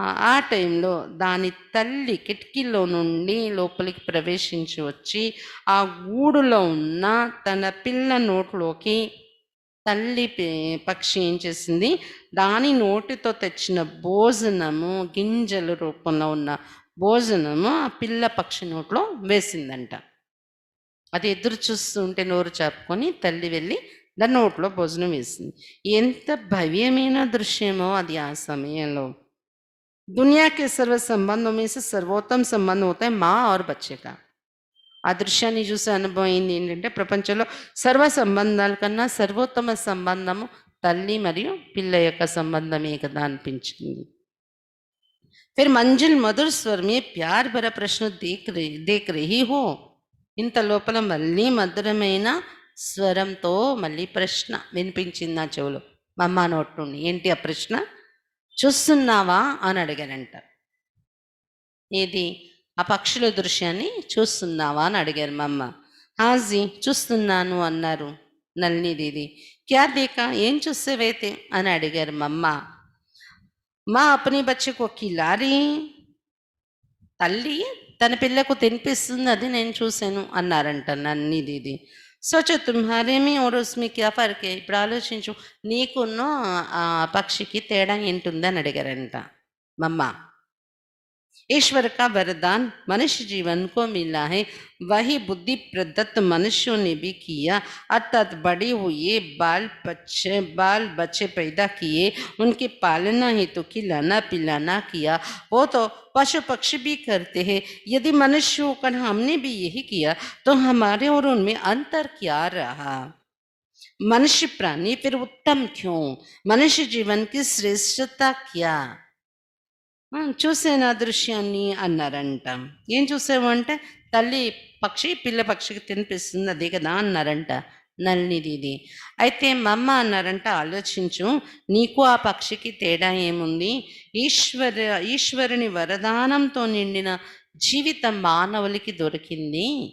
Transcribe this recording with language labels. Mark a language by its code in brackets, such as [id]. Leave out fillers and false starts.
[te] ఆ టైంలో దాని తల్లి కిటికీలో నుండి లోపలికి ప్రవేశించి వచ్చి ఆ గూడులో ఉన్న తన పిల్ల నోట్లోకి తల్లి పక్షి ఏం చేసింది, దాని నోటితో తెచ్చిన భోజనము, గింజల రూపంలో ఉన్న భోజనము ఆ పిల్ల పక్షి నోట్లో వేసిందంట. అది ఎదురు చూస్తుంటే నోరు చాపుకొని తల్లి వెళ్ళి దాని నోట్లో భోజనం వేసింది. ఎంత భవ్యమైన దృశ్యమో అది ఆ సమయంలో. [hi] दुनिया के सर्व संबंधों में से सर्वोत्तम संबंध होता है माँ और बच्चे का. [te] ఆ దృశ్యాన్ని చూసే అనుభవం ఏంటి ఏంటంటే, ప్రపంచంలో సర్వ సంబంధాల కన్నా సర్వోత్తమ సంబంధము తల్లి మరియు పిల్ల యొక్క సంబంధమే కదా అనిపించింది. [hi] फिर मंजिल मधुर स्वर में प्यार भरा प्रश्न देख रही हो. [te] ఇంత లోపల మళ్ళీ మధురమైన స్వరంతో మళ్ళీ ప్రశ్న వినిపించింది నా చెవులో మా అమ్మ నోటి నుండి. ఏంటి ఆ ప్రశ్న? చూస్తున్నావా అని అడిగారంట. ఏది? ఆ పక్షుల దృశ్యాన్ని చూస్తున్నావా అని అడిగారు మా అమ్మ. హాజీ చూస్తున్నాను అన్నారు నళిని దీది. [hi] క్యా దేకా, [te] ఏం చూసేవైతే అని అడిగారు మా అమ్మ. [hi] మా అప్ని బచ్చకు కిలారి, [te] తల్లి తన పిల్లకు తినిపిస్తుంది, అది నేను చూశాను అన్నారంట నళిని దీది. [hi] సోచో తుమ్హారే మీ और उसमें क्या फर्क है, [te] ఇప్పుడు ఆలోచించు నీకున్నో ఆ పక్షికి తేడా ఏంటుందని అడిగారంట మమ్మ. [hi] ईश्वर का वरदान मनुष्य जीवन को मिला है, वही बुद्धि प्रदत्त मनुष्यों ने भी किया, अर्थात बड़े हुए बाल बच्चे पैदा किए, उनके पालना हेतु खिलाना पिलाना किया, वो तो पशु पक्षी भी करते हैं. यदि मनुष्य होकर हमने भी यही किया तो हमारे और उनमें अंतर क्या रहा? मनुष्य प्राणी फिर उत्तम क्यों? मनुष्य जीवन की श्रेष्ठता क्या? [te] చూసాను ఆ దృశ్యాన్ని అన్నారంట. ఏం చూసావు అంటే, తల్లి పక్షి పిల్ల పక్షికి తినిపిస్తుంది అదే కదా అన్నారంట నళిని దీది. అయితే మా అమ్మ అన్నారంట, ఆలోచించు నీకు ఆ పక్షికి తేడా ఏముంది? ఈశ్వరుని వరదానంతో నిండిన జీవితం మానవులకి దొరికింది.